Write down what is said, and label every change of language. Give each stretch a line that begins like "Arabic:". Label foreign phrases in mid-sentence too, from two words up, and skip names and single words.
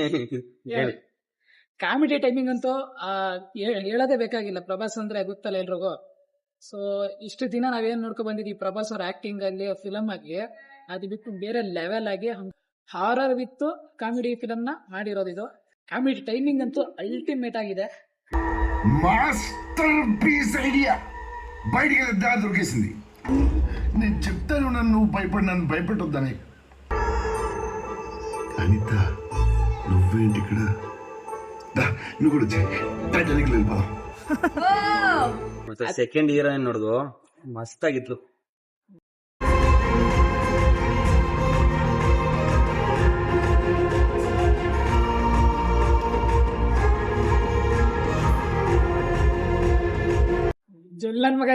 English: comedy timing
Kannada: ಅಂತೂ ಹೇಳೋದೇ ಬೇಕಾಗಿಲ್ಲ. ಪ್ರಭಾಸ್ ಅಂದ್ರೆ ಗೊತ್ತಲ್ಲ ಎಲ್ರಿಗೂ. ಸೊ ಇಷ್ಟು ದಿನ ನಾವೇನ್ ನೋಡ್ಕೊಂಡ್ ಬಂದಿದ್ವಿ ಪ್ರಭಾಸ್ ಅವ್ರ ಆಕ್ಟಿಂಗ್ ಅಲ್ಲಿ, ಫಿಲಮ್ ಆಗಿ. ಅದು ಬಿಟ್ಟು ಬೇರೆ ಲೆವೆಲ್ ಆಗಿ
English: horror with comedy film
Kannada: ನ ಮಾಡಿರೋದು ಇದು.
English: comedy timing
Kannada: ಅಂತೂ ಅಲ್ಟಿಮೇಟ್ ಆಗಿದೆ.
English: master piece idea
Telugu: బయటికి దా దొరికేసింది. నేను చెప్తాను నన్ను భయపెట్టొద్దని. అనిత నువ్వేంటి ఇక్కడ? నువ్వు కూడా టైటానిక్ వెళ్ళిపోదాం.
Kannada: ಮತ್ತೆ
English: second heroine
Kannada: ನೋಡುದು ಮಸ್ತ್ ಆಗಿತ್ತು. ನನ್ ಮಗ